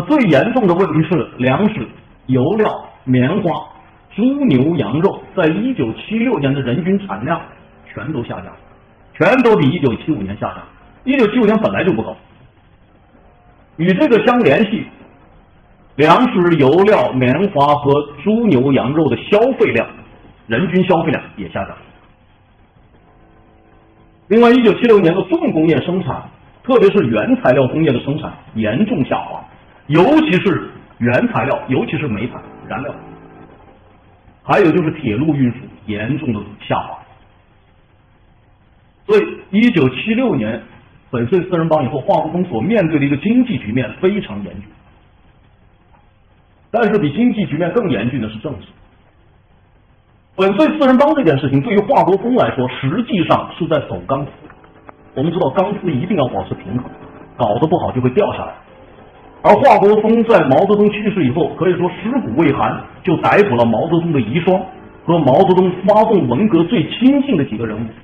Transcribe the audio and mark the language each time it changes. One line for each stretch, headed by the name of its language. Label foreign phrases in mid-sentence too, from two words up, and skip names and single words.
Chinese: 最嚴重的問題是糧食、油料、棉花、豬牛羊肉在1976年的人均產量全都下降，全都比1975年下降。1975年本來就不高，與這個相聯繫，糧食、油料、棉花和豬牛羊肉的消費量，人均消費量也下降。另外，1976年的重工業生產， 特別是原材料工業的生產嚴重下滑，尤其是原材料，尤其是煤炭、燃料，还有就是鐵路運輸嚴重的下滑。所以，1976年粉碎四人帮以後，华国锋所面对的一个经济局面非常严峻。但是比经济局面更嚴峻的是政治。粉碎四人帮這件事情，對於華國鋒來說，實際上是在走鋼絲。我們知道鋼絲一定要保持平衡，搞得不好就會掉下來。而華國鋒在毛澤東去世以後，可以說屍骨未寒，就逮捕了毛澤東的遺孀和毛澤東發動文革最親近的幾個人物。